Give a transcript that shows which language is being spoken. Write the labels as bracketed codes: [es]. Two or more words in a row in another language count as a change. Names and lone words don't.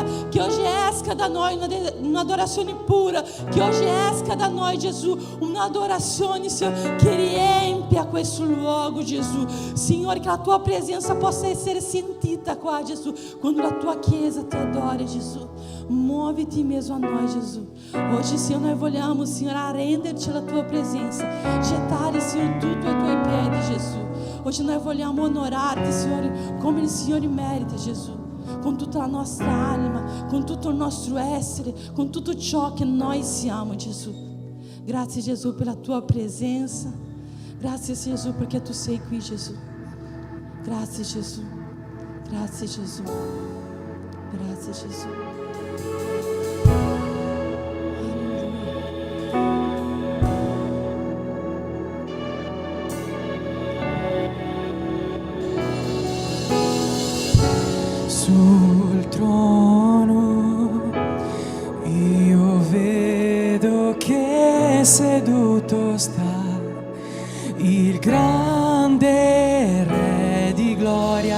[it] Che oggi esca da noi un'adorazione pura. Che oggi esca da noi, Gesù, un'adorazione, Signore, che riempia questo luogo, Gesù. Signore, che la tua presença possa essere sentita qua, Gesù, quando [pt] a tua [it] chiesa te adora, Gesù. [pt] Muove-te mesmo a nós, Jesus. Hoje, Senhor, nós vogliamo, Senhor, arrender-te [it] la tua [pt] presença, gettare, Senhor, [it] tutto ai tuoi piedi, Jesus. [pt] Hoje nós [it] vogliamo onorar-te, [pt] Senhor, como il Senhor merita, Jesus. [it] Com tutta la nostra anima, com tutto il nostro essere, com tutto ciò che noi siamo, Gesù. Grazie, Gesù, [pt] pela tua presença. [it] Grazie, Jesus, porque tu sei qui, Jesus. Grazie, Jesus. Grazie, Jesus. Grazie, Jesus. Sul trono io vedo che seduto sta il grande Re di gloria.